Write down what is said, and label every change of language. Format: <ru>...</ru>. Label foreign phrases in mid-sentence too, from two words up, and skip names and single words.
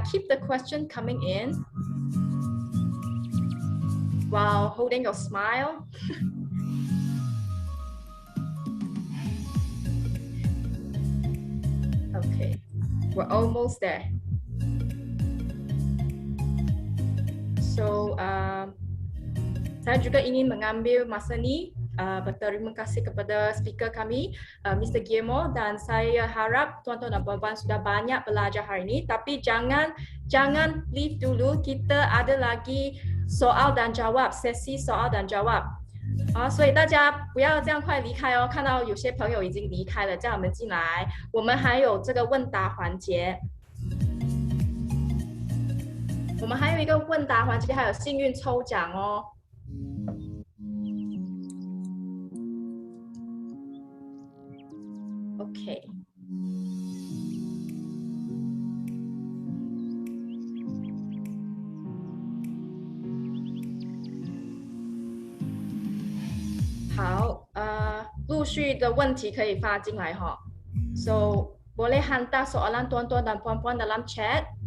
<en>keep the question coming in while holding your smile. Okay, we're almost there. So,</en> <ms>saya juga ingin mengambil masa ni berterima kasih kepada speaker kami, Mr. Guillermo, dan saya harap tuan-tuan dan puan-puan sudah banyak belajar hari ini. Tapi jangan leave dulu, kita ada lagi soal dan jawab, sesi soal dan jawab。</ms> <zh>所以大家不要这样快离开哦，看到有些朋友已经离开了，叫我们进来。我们还有这个问答环节。我们还有一个问答环节，还有幸运抽奖哦。OK。好，陆续的问题可以发进来哈。</zh> <ms>So boleh hantar soalan tuan-tuan dan puan-puan dalam chat.</ms>